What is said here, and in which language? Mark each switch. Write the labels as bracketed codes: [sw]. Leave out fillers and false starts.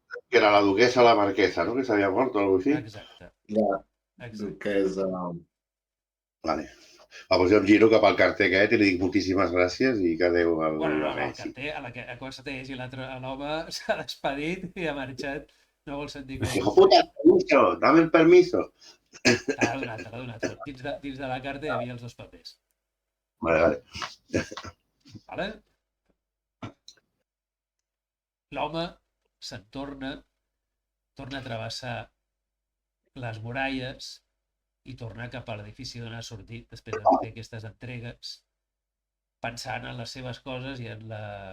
[ca] Que era la duquesa la marquesa, ¿no? Que s'havia mort o alguna cosa així. Exacte. Ja, que és... Vale. Pues jo em giro cap al carter aquest i li dic moltíssimes gràcies i que adéu al Bueno, el Messi. carter, a la que ha començat a llegir l'home s'ha despedit i ha marxat. No vol sentir com... [es] Hijo puta, permiso, dame el permiso. [ca] T'ha donat. Dins de la carta hi havia els dos papers. Vale. Vale? L'home se'n torna a travessar les muralles i tornar cap a l'edifici d'on ha sortit després de fer aquestes entregues, pensant en les seves coses i en la